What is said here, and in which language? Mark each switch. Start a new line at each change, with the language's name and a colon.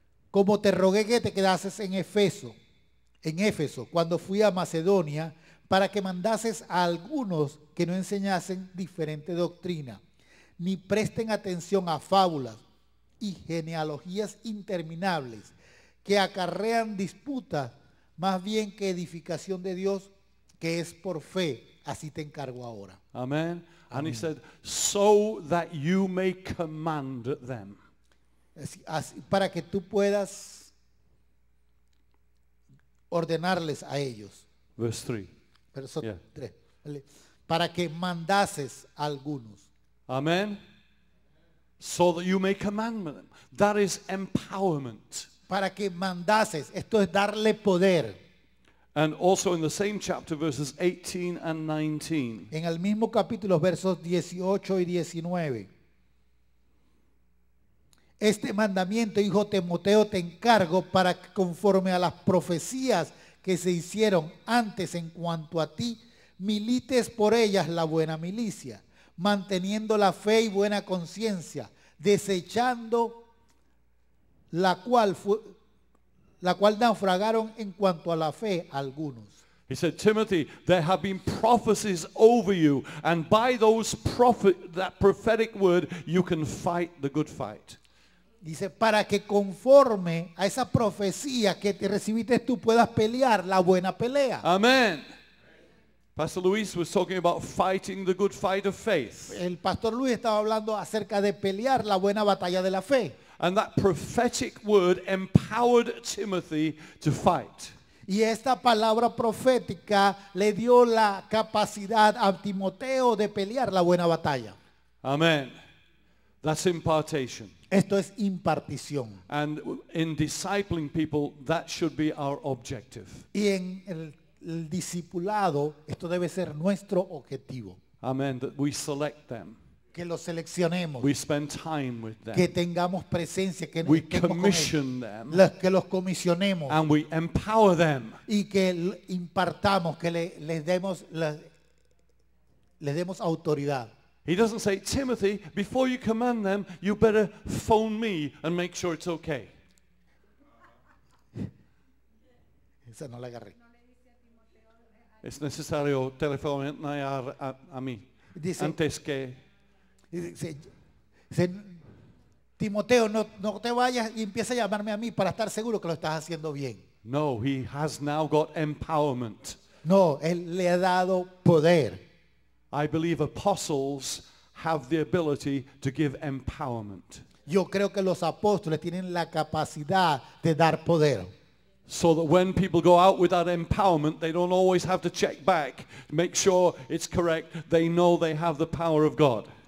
Spanish: Como te rogué que te quedases en Éfeso, cuando fui a Macedonia, para que mandases a algunos que no enseñasen diferente doctrina, ni presten atención a fábulas y genealogías interminables que acarrean disputas más bien que edificación de Dios, que es por fe. Así te encargo ahora. Amen.
English: And he said, so that you may command them.
Spanish: Para que tú puedas ordenarles a ellos.
English: Verse 3.
Spanish: Verso
English: Yeah. 3.
Spanish: Para que mandases a algunos. Amen.
English: So that you may command them. That is empowerment.
Spanish: Para que mandases. Esto es darle poder.
English: And also in the same chapter, verses 18 and 19.
Spanish: En el mismo capítulo, versos 18 y 19. Este mandamiento, hijo Timoteo, te encargo para que conforme a las profecías que se hicieron antes en cuanto a ti, milites por ellas la buena milicia, manteniendo la fe y buena conciencia, desechando la cual naufragaron en cuanto a la fe algunos.
English: He said, Timothy, there have been prophecies over you, and by that prophetic word, you can fight the good fight.
Spanish: Dice, para que conforme a esa profecía que te recibiste tú puedas pelear la buena pelea. Amen.
English: Pastor Luis was talking about fighting the good fight of faith.
Spanish: El pastor Luis estaba hablando acerca de pelear la buena batalla de la fe.
English: And that prophetic word empowered Timothy to fight.
Spanish: Y esta palabra profética le dio la capacidad a Timoteo de pelear la buena batalla.
English: Amen. That's impartation.
Spanish: Esto es impartición.
English: And in discipling people, that should be our objective.
Spanish: Y en el discipulado, esto debe ser nuestro objetivo.
English: Amen. That we select them.
Spanish: Que los seleccionemos.
English: We spend time with them.
Spanish: Que tengamos presencia. Que
English: We commission them.
Spanish: Que los comisionemos.
English: And we empower them.
Spanish: Y que impartamos, que les demos autoridad.
English: He doesn't say, Timothy, before you command them, you better phone me and make sure it's okay.
Spanish: Esa no la agarré. Es necesario telefonar a mí. Dice, antes que... Dice, Timoteo, no te vayas y empieza a llamarme a mí para estar seguro que lo estás haciendo bien.
English: No, he has now got empowerment.
Spanish: No, él le ha dado poder.
English: I believe apostles have the ability to give empowerment.
Spanish: Yo creo que los apóstoles tienen la capacidad de dar poder.
English: So that when people go out with that empowerment, they don't always have to check back, make sure it's correct. They know they have the power of God.